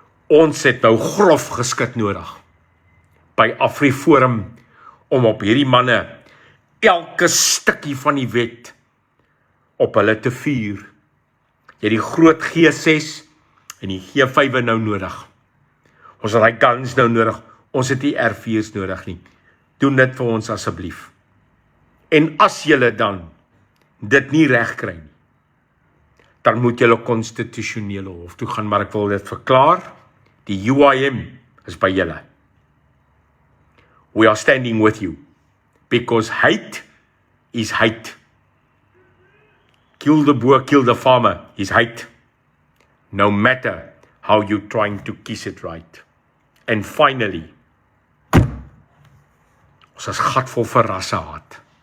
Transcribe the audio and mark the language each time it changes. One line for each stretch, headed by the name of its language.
Afrikaans: Ons het nou grof geskit nodig by AfriForum om op hierdie manne elke stukkie van die wet op hulle te vuur. Jy het die groot G6 en die G5 nou nodig. Ons het die guns nou nodig. Ons het die R4's nodig nie. Doen dit vir ons asseblief. En as julle dan dit nie reg kry nie, dan moet julle konstitusionele hof toe gaan, maar ek wil dit verklaar. Die UIM is by julle.
English: We are standing with you. Because hate is hate. Kill the boer, kill the farmer is hate. No matter how you're trying to kiss it right. And finally,
Afrikaans: ons is gatvol vir rassehaat.